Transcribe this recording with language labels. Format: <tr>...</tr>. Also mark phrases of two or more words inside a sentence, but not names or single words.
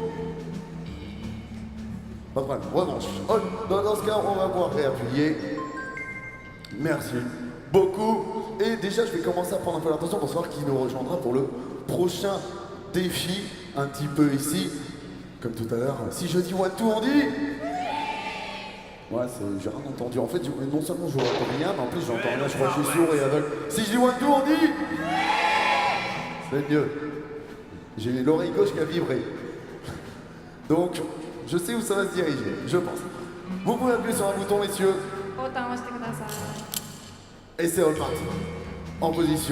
<fr>Pas de problème, revanche. Dans ce cas, on va pouvoir réappuyer. Merci beaucoup. Et déjà, je vais commencer à prendre un peu l'attention pour savoir qui nous rejoindra pour le prochain défi, un petit peu ici, comme tout à l'heure. Si je dis</fr> <en>one two,</en> <fr>on dit? Ouais, j'ai rien entendu. En fait, non seulement je vois rien, mais en plus j'entends rien. Je crois que je suis sourd et aveugle. Si je dis</fr> <en>one two,</en> <fr>on dit? C'est mieux. J'ai l'oreille gauche qui a vibré. Donc, je sais où ça va se diriger, je pense. Vous pouvez appuyer sur un bouton, messieurs. Et c'est reparti. En position.</fr>